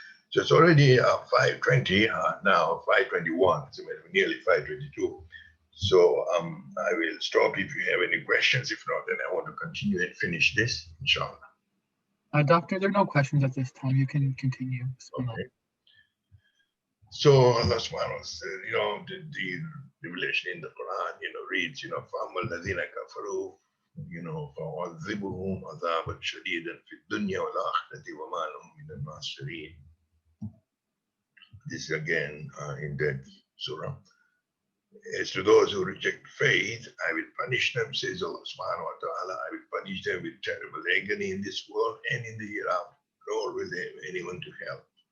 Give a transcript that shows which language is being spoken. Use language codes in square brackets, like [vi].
[en] So it's already 5:20 now, 5:21, it's nearly 5:22. So I will stop if you have any questions. If not, then I want to continue and finish this, inshallah. Doctor, there are no questions at this time. You can continue. Okay. So Allah subhanahu wa ta'ala, the revelation in the Quran, reads, [ar] فَأَمَّا الَّذِينَ كَفَرُوا فَعَذِّبُهُمْ عَذَابًا شَدِيدًا فِي الدُّنْيَا وَالْآخِرَةِ وَمَا لَهُم مِّنَ النَّاصِرِينَ. [en] This again in that surah. As to those who reject faith, I will punish them, says Allah subhanahu wa ta'ala. I will punish them with terrible agony in this world and in the hereafter, nor will they have anyone to help.